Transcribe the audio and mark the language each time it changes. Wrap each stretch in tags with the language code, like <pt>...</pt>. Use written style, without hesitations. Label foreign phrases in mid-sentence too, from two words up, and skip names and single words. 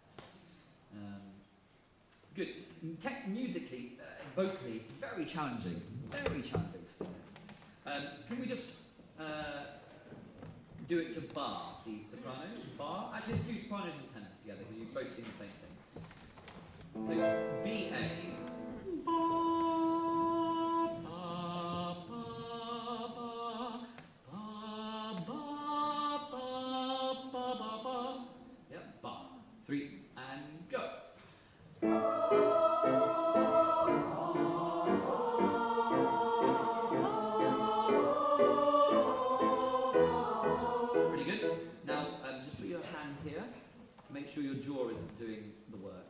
<en>Good. Musically, vocally, very challenging to sing this. Can we just do it to bar, please, sopranos? Bar? Actually, let's do sopranos and tenors together, because you both sing the same thing. So, B-A. Ba, ba, ba, ba, ba, ba, ba, ba, ba. Yep, bar. 3, and go. Pretty good. Now, just put your hand here. Make sure your jaw isn't doing the work.</en>